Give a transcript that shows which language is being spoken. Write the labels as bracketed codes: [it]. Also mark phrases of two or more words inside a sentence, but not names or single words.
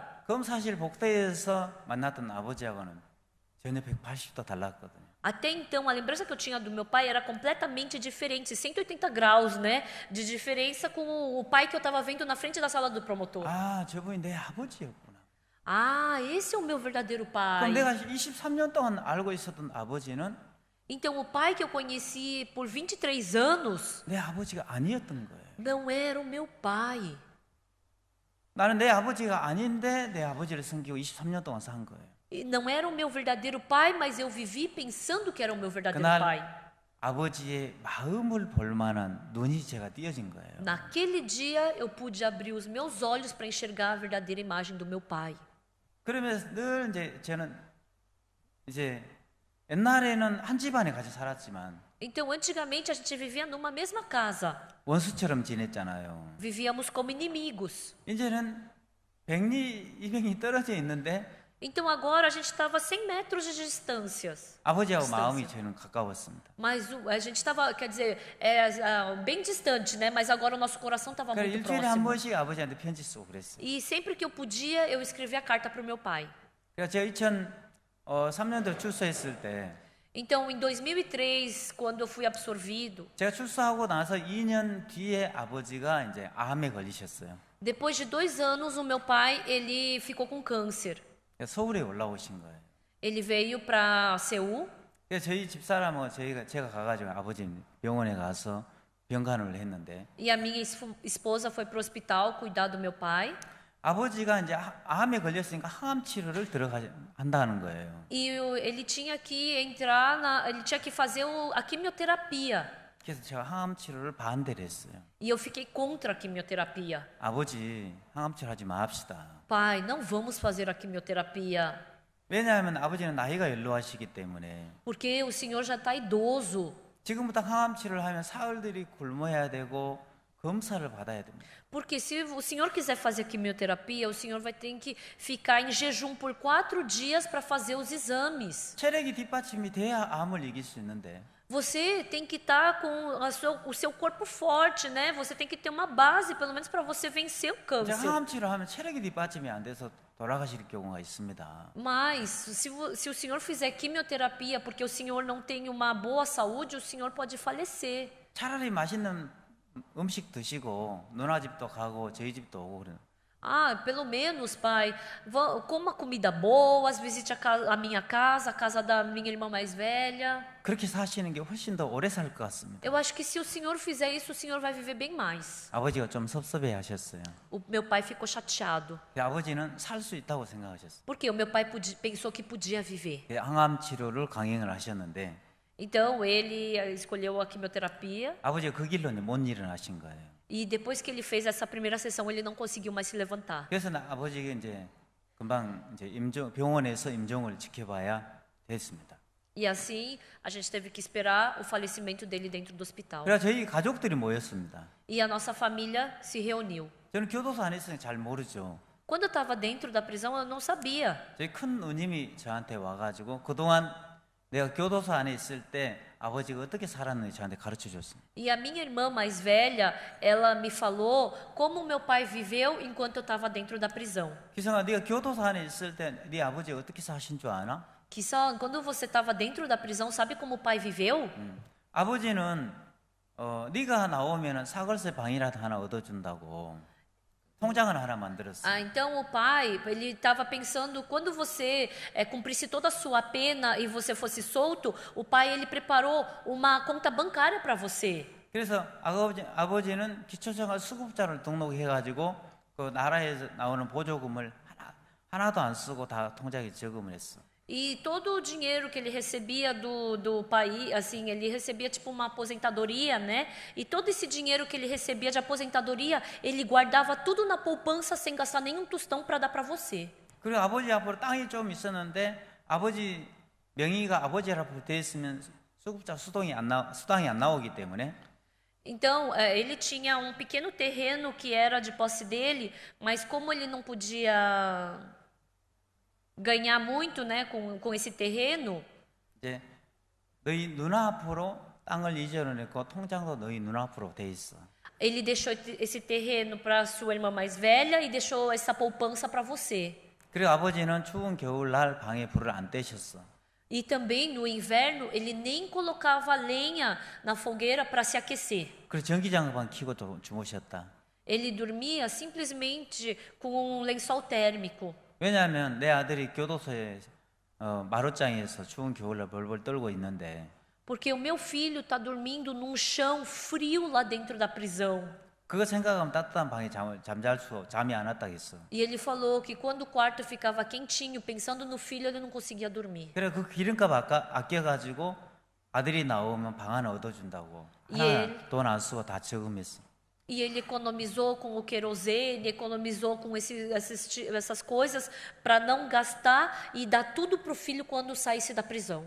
[ko] 검사실 복도에서 만났던 아버지하고는 전혀 180도 달랐거든요. [pt] até então a lembrança que eu tinha do meu pai era completamente diferente, 180 graus, né, de diferença com o pai que eu estava vendo na frente da sala do promotor. [ko] 아, 저분이 내 아버지였구나. [pt] Ah, esse é o meu verdadeiro pai. [ko] 그럼 내가 23년 동안 알고 있었던 아버지는 [pt] Então o pai que eu conheci por 23 anos [ko] 내 아버지가 아니었던 거예요. [pt] não era o meu pai. [ko] 나는 내 아버지가 아닌데 내 아버지를 섬기고 23년 동안 산 거예요. [pt] E não era o meu verdadeiro pai, mas eu vivi pensando que era o meu verdadeiro [ko] 그날 [pt] pai. [ko] 아버지의 마음을 볼 만한 눈이 제가 띄어진 거예요. [pt] Naquele dia eu pude abrir os meus olhos para enxergar a verdadeira imagem do meu pai. [ko] 그러면서 늘 이제 저는 이제 옛날에는 한 집안에 같이 살았지만 [pt] Então, antigamente a gente vivia numa mesma casa. [ko] 원수처럼 지냈잖아요. [pt] Vivíamos como inimigos. [ko] 이제는 100리 200리 떨어져 있는데 [pt] Então agora a gente estava 100 metros de distâncias. [ko] 아버지하고 마음이 저는 가까웠습니다. [pt] Mas a gente estava, quer dizer, bem distante, né? Mas agora o nosso coração estava [ko] 그래서 [pt] muito [ko] 일주일에 한 [pt] próximo. [ko] 번씩 아버지한테 편지 쓰고 그랬어요. [pt] E sempre que eu podia, eu escrevia carta para o meu pai. [ko] 그래서 제가 2003년도에 출소했을 때 [pt] Então, em 2003, quando eu fui absorvido, [ko] 제가 출소하고 나서 2년 뒤에 아버지가 이제 암에 걸리셨어요. [pt] depois de 2 anos, o meu pai, ele ficou com câncer. [ko] 그래서 서울에 올라오신 거예요. [pt] Ele veio para Seul. [ko] 그래서 저희 집사람하고 제가 가가지고 아버지 병원에 가서 병간호를 했는데 [pt] E a minha esposa foi para o hospital cuidar do meu pai. [ko] 아버지가 이제 암에 걸렸으니까 항암 치료를 한다는 거예요. [pt] E ele tinha que entrar ele tinha que fazer a quimioterapia. [ko] 그래서 제가 항암 치료를 반대를 했어요. [pt] E eu fiquei contra a quimioterapia. [ko] 아버지 항암 치료 하지 맙시다. [pt] Pai, não vamos fazer a quimioterapia, [ko] 왜냐하면 아버지는 나이가 연로하시기 때문에 [pt] porque o senhor já está idoso. [ko] 지금부터 항암 치료를 하면 사흘들이 굶어야 되고 검사를 받아야 됩니다. [pt] Porque se o senhor quiser fazer quimioterapia, o senhor vai ter que ficar em jejum por 4 dias para fazer os exames. [ko] 체력이 뒷받침이 돼야 암을 이길 수 있는데 [pt] Você tem que estar com o seu corpo forte, né? Você tem que ter uma base, pelo menos para você vencer o [ko] 이제 [pt] câncer. [ko] 항암 치료하면 체력이 뒷받침이 안 돼서 돌아가실 경우가 있습니다. [pt] Mas se o senhor fizer quimioterapia porque o senhor não tem uma boa saúde, o senhor pode falecer. [ko] 차라리 맛있는 음식 드시고 누나 집도 가고 저희 집도 오고 그래요. [pt] Ah, pelo menos, pai, coma comida boa, visite a minha casa, a casa da minha irmã mais velha. [ko] 그렇게 사시는 게 훨씬 더 오래 살 것 같습니다. [pt] Eu acho que se o senhor fizer isso, o senhor vai viver bem mais. [ko] 아버지가 좀 섭섭해 하셨어요. [pt] O meu pai ficou chateado. [ko] 아버지는 살 수 있다고 생각하셨어요. [pt] Porque o meu pai pensou que podia viver. [ko] 항암 치료를 강행을 하셨는데 [pt] Então, ele escolheu a quimioterapia. [ko] 아버지가 그 길로 못 일어나신 거예요. [pt] E depois que ele fez essa primeira sessão, ele não conseguiu mais se levantar. [ko] 그래서 아버지가 이제 금방 이제 병원에서 임종을 지켜봐야 됐습니다. [pt] E assim, a gente teve que esperar o falecimento dele dentro do hospital. [ko] 그래서 저희 가족들이 모였습니다. [pt] E a nossa família se reuniu. [ko] 저는 교도소 안에 있으니 잘 모르죠. [pt] Quando eu estava dentro da prisão, eu não sabia. [ko] 저희 큰 누님이 저한테 와가지고 그동안 내가 교도소 안에 있을 때 아버지가 어떻게 살았는지 저한테 가르쳐 줬습니다. [pt] E a minha irmã mais velha, ela me falou como meu pai viveu enquanto eu estava dentro da prisão. [ko] 기성아, 네가 교도소 안에 있을 때 네 아버지가 어떻게 사신 줄 아나? [pt] Que só quando você estava dentro da prisão, sabe como o pai viveu? [ko] 아버지는 네가 나오면은 사골세 방이라도 하나 얻어준다고 통장을 하나 만들었어. [pt] Ah, então o pai, ele estava pensando, quando você cumprisse toda a sua pena e você fosse solto, o pai, ele preparou uma conta bancária para você. [ko] 그래서 아버지는 기초생활 수급자를 등록해가지고 그 나라에서 나오는 보조금을 하나도 안 쓰고 다 통장에 저금을 했어. [pt] E todo o dinheiro que ele recebia do país, assim, ele recebia tipo uma aposentadoria, né? E todo esse dinheiro que ele recebia de aposentadoria, ele guardava tudo na poupança sem gastar nenhum tostão para dar para você. [ko] 그리고 아버지 앞으로 땅이 좀 있었는데 아버지 명의가 아버지 앞으로 돼 있으면 수급자 수당이 안 나오기 때문에 [pt] Então, ele tinha um pequeno terreno que era de posse dele, mas como ele não podia ganhar muito, né, com esse terreno, [ko] 이제 너희 누나 앞으로 땅을 이전을 했고 통장도 너희 누나 앞으로 돼 있어. [pt] ele deixou esse terreno para sua irmã mais velha e deixou essa poupança para você. [ko] 그리고 아버지는 추운 겨울날 방에 불을 안 떼셨어. [pt] E também no inverno ele nem colocava lenha na fogueira para se aquecer. [ko] 그리고 전기장판 켜고 주무셨다. [pt] Ele dormia simplesmente com um lençol térmico. [ko] 왜냐하면 내 아들이 교도소에 마루장에서 추운 겨울날 벌벌 떨고 있는데 [pt] Porque o meu filho está dormindo num chão frio lá dentro da prisão. [ko] 그거 생각하면 따뜻한 방에 잠이 안 왔다겠어. [pt] E ele falou que quando o quarto ficava quentinho, pensando no filho, ele não conseguia dormir. [ko] 그래 그 기름값 아껴가지고 아들이 나오면 방 하나 얻어준다고 하나 돈 안 쓰고 다 저금했어. [pt] E ele economizou com o querosene, economizou com essas coisas para não gastar e dar tudo para o filho quando saísse da prisão.